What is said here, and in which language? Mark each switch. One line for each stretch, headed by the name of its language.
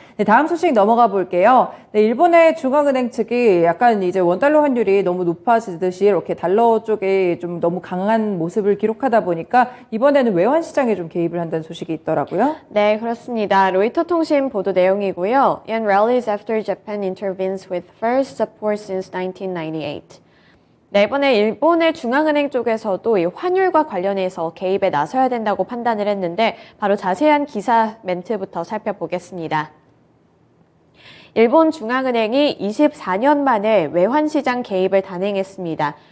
Korean: 네, 다음 소식 넘어가 볼게요. 네, 일본의 중앙은행 측이 약간 이제 원달러 환율이 너무 높아지듯이 이렇게 달러 쪽에 좀 너무 강한 모습을 기록하다 보니까 이번에는 외환 시장에 좀 개입을 한다는 소식이 있더라고요. 네, 그렇습니다. 로이터 통신 보도 내용이고요.
English: Yen rallies after Japan intervenes with first support since 1998.
Korean: 네, 이번에 일본의 중앙은행 쪽에서도 이 환율과 관련해서 개입에 나서야 된다고 판단을 했는데 바로 자세한 기사 멘트부터 살펴보겠습니다. 일본 중앙은행이 24년 만에 외환시장 개입을 단행했습니다.